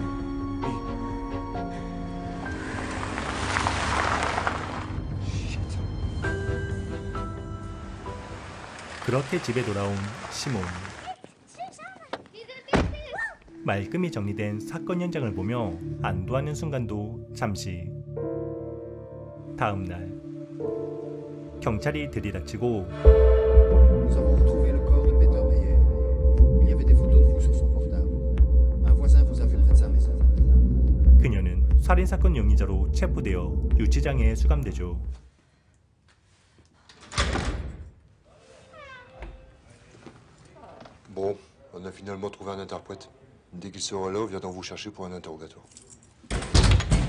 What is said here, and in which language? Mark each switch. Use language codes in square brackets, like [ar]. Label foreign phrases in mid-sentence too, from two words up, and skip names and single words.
[ko] 그렇게 집에 돌아온 시몬. 말끔히 정리된 사건 현장을 보며 안도하는 순간도 잠시. 다음 날 경찰이 들이닥치고 [fr] Nous avons retrouvé le corps de Peter Meyer. Il y avait des photos de vous sur son portable. Un voisin vous a vu près de sa maison. [ko] 그녀는 살인사건 용의자로 체포되어 유치장에 수감되죠. [fr] Bon, on a finalement trouvé un interprète. Dès qu'il sera là, on viendra vous chercher pour un interrogatoire.